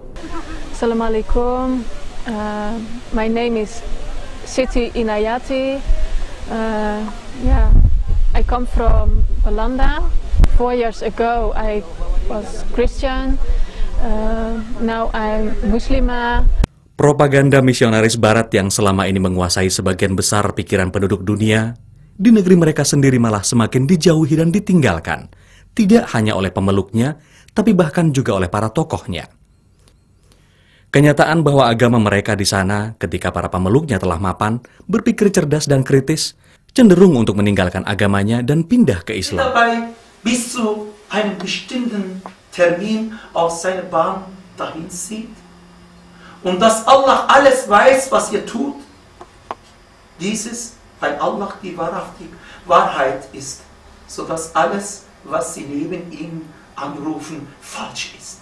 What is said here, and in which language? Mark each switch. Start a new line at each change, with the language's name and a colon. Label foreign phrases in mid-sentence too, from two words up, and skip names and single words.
English: Assalamualaikum. My name is Siti Inayati. I come from Belanda. 4 years ago I was Christian. Now I'm Muslimah.
Indonesian: Propaganda misionaris Barat yang selama ini menguasai sebagian besar pikiran penduduk dunia, di negeri mereka sendiri malah semakin dijauhi dan ditinggalkan, tidak hanya oleh pemeluknya, tapi bahkan juga oleh para tokohnya. Kenyataan bahwa agama mereka di sana, ketika para pemeluknya telah mapan, berpikir cerdas dan kritis, cenderung untuk meninggalkan agamanya dan pindah ke Islam.
German: Bis zu einem bestimmten Termin aus seiner Bahn dahin zieht. Und dass Allah alles weiß, was ihr tut. Dieses, weil Allah die wahrhaftige Wahrheit ist, sodass alles, was sie neben ihm anrufen, falsch ist.